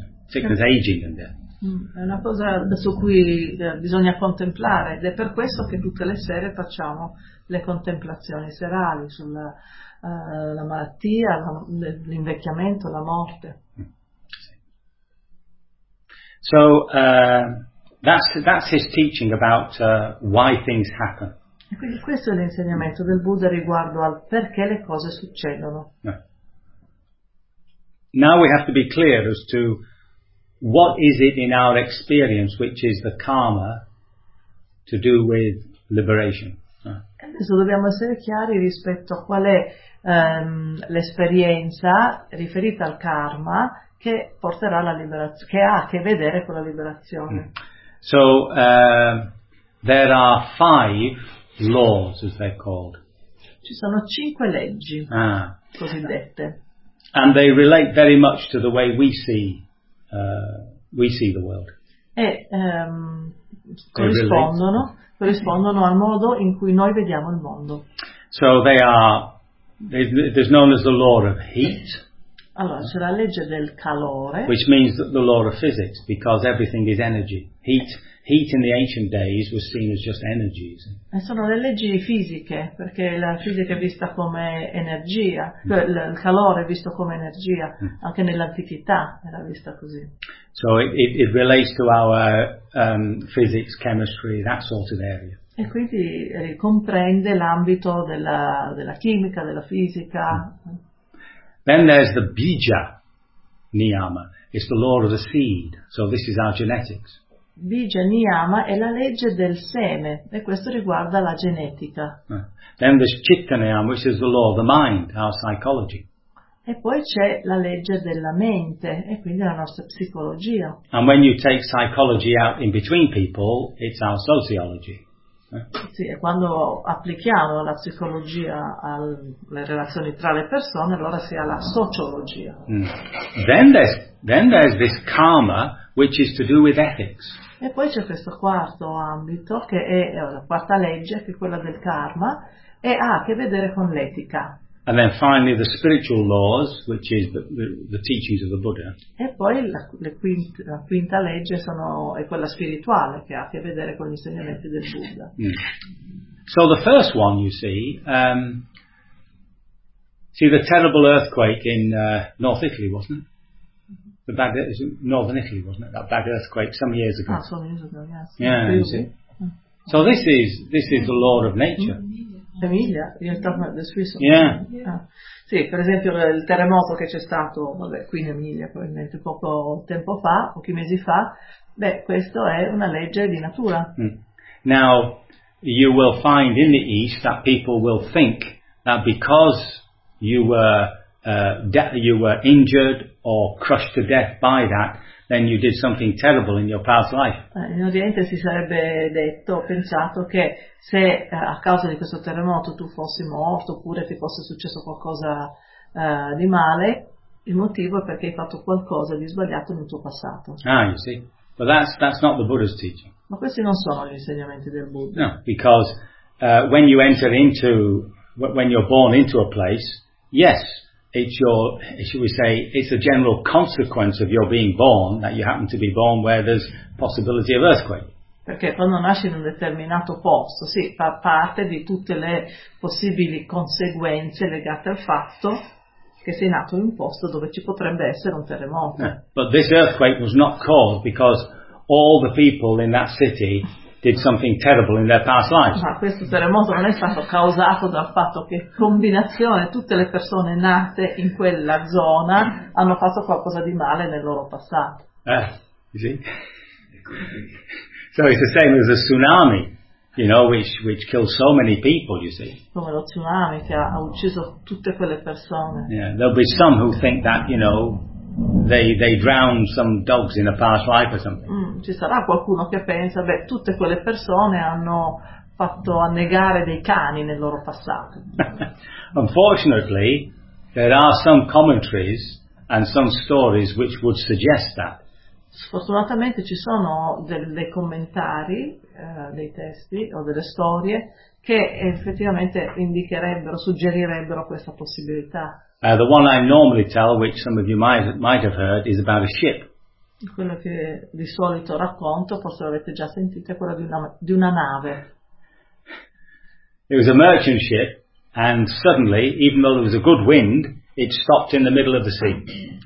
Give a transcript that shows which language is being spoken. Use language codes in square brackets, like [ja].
[en] Sickness, aging and death. [it] È una cosa su cui bisogna contemplare ed è per questo che tutte le sere facciamo le contemplazioni serali sulla la malattia, l'invecchiamento, la morte. [en] So that's his teaching about why things happen. [it] E quindi questo è l'insegnamento del Buddha riguardo al perché le cose succedono. [en] Now we have to be clear as to what is it in our experience which is the karma to do with liberation. [it] Adesso dobbiamo essere chiari rispetto a qual è l'esperienza riferita al karma che porterà alla liberazione, che ha a che vedere con la liberazione. [en] So there are 5 laws, as they're called. [it] Ci sono 5 leggi cosiddette. [en] And they relate very much to the way we see the world. [it] E corrispondono al modo in cui noi vediamo il mondo. [en] So they are, it is known as the law of heat. [it] Allora, c'è la legge del calore. [en] Which means the law of physics, because everything is energy. Heat in the ancient days was seen as just energies. [it] E sono le leggi fisiche, perché la fisica è vista come energia, il calore è visto come energia, anche nell'antichità era vista così. [en] So it relates to our physics, chemistry, that sort of area. [it] E quindi ricomprende l'ambito della chimica, della fisica. [en] Then there's the Bija Niyama, it's the law of the seed, so this is our genetics. [it] Bija Niyama è la legge del seme e questo riguarda la genetica. [en] Then there's Chitta Niyama, which is the law of the mind, our psychology. [it] E poi c'è la legge della mente e quindi la nostra psicologia. [en] And when you take psychology out in between people, it's our sociology. [it] Sì, e quando applichiamo la psicologia alle relazioni tra le persone, allora si ha la sociologia. [en] Then there's this karma, which is to do with ethics. [it] E poi c'è questo quarto ambito, che è la quarta legge, che è quella del karma, e ha a che vedere con l'etica. [en] And then finally the spiritual laws, which is the teachings of the Buddha. [it] E poi la quinta legge è quella spirituale, che ha a che vedere con gli insegnamenti del Buddha. Mm. [en] So the first one, you see, the terrible earthquake in North Italy, wasn't it? The bad, it was Northern Italy, wasn't it? That bad earthquake some years ago. Ah, some years ago, yes. Yeah, really? You see. So this is the law of nature. Emilia, you're talking about the Swiss. Yeah. Yeah. [it] Sì, per esempio il terremoto che c'è stato, qui in Emilia probabilmente poco tempo fa, pochi mesi fa, beh, questo è una legge di natura. Mm. [en] Now, you will find in the East that people will think that because you were injured or crushed to death by that, then you did something terrible in your past life. [it] In Oriente si sarebbe detto, pensato che se a causa di questo terremoto tu fossi morto oppure ti fosse successo qualcosa di male, il motivo è perché hai fatto qualcosa di sbagliato nel tuo passato. [en] Ah, you see. But that's not the Buddha's teaching. [it] Ma questi non sono gli insegnamenti del Buddha. [en] No, because when you're born into a place, yes, it's a general consequence of your being born that you happen to be born where there's possibility of earthquake. [it] Perché quando nasci in un determinato posto, sì, fa parte di tutte le possibili conseguenze legate al fatto che sei nato in un posto dove ci potrebbe essere un terremoto. [en] Yeah. But this earthquake was not caused because all the people in that city did something terrible in their past lives. [it] Ma questo terremoto non è stato causato dal fatto che combinazione tutte le persone nate in quella zona hanno fatto qualcosa di male nel loro passato. [en] You see? So it's the same as a tsunami, you know, which killed so many people, you see. [it] Come lo tsunami che ha ucciso tutte quelle persone. [en] Yeah, there'll be some who think that, you know, they drowned some dogs in a past life or something. [it] Ci sarà qualcuno che pensa, beh, tutte quelle persone hanno fatto annegare dei cani nel loro passato. [en] Unfortunately, there are some commentaries and some stories which would suggest that. [it] Sfortunatamente ci sono dei commentari, dei testi o delle storie che effettivamente indicherebbero, suggerirebbero questa possibilità. [en] The one I normally tell, which some of you might have heard, is about a ship. [it] Quello che di solito racconto, forse l'avete già sentito, è quello di una nave. [en] It was a merchant ship, and suddenly, even though there was a good wind, it stopped in the middle of the sea.